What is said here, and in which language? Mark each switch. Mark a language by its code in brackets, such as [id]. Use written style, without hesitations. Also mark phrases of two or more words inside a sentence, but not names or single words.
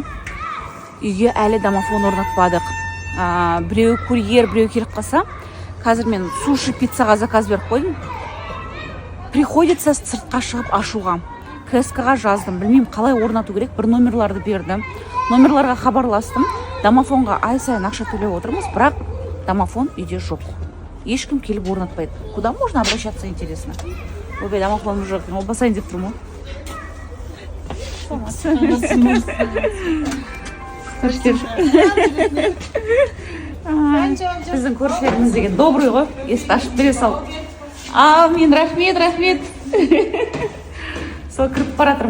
[kk] Үйге әлі домофон орнатпадық. Біреу курьер, біреу келіп қалса, қазір мен суши пиццаға заказ беріп қойдым. Приходится сыртқа шығып ашуға. КСК-ға жаздым, білмеймін қалай орнату керек, бір номерларды бердім. Номерларға хабарластым, домофонға ай сайын ақша төлеп отырмыз, бірақ домофон үйде жоқ. Ешкім келіп орнатпайды. [ru] Куда можно обращаться, интересно? [kk] Обе домофон жоқ, басайын деп тұрмын. Біздің көршілеріміз деген добрый ғой, есікті ашып бере сал. Мен рахмет. Сол кіріп баратырмын.